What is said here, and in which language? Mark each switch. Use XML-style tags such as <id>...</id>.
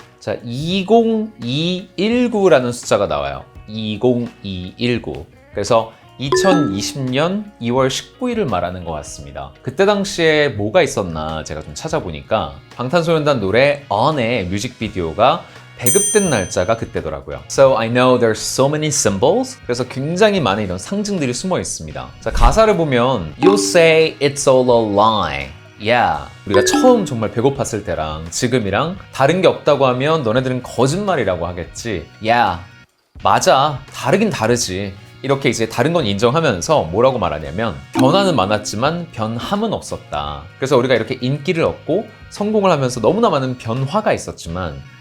<ko>자, 20219라는 숫자가 나와요. 20219. 그래서 2020년 2월 19일을 말하는 것 같습니다. 그때 당시에 뭐가 있었나 제가 좀 찾아보니까 방탄소년단 노래 On의 뮤직비디오가 배급된 날짜가 그때더라고요.</ko> <en>So I know there's so many symbols.</en> <ko>그래서 굉장히 많은 이런 상징들이 숨어 있습니다. 자, 가사를 보면</ko> <en>You say it's all a lie. Yeah.</en> <ko>우리가 처음 정말 배고팠을 때랑 지금이랑 다른 게 없다고 하면 너네들은 거짓말이라고 하겠지. Yeah. 맞아. 다르긴 다르지. 이렇게 이제 다른 건 인정하면서 뭐라고 말하냐면 변화는 많았지만 변함은 없었다. 그래서 우리가 이렇게 인기를 얻고 성공을 하면서 너무나 많은 변화가 있었지만</ko>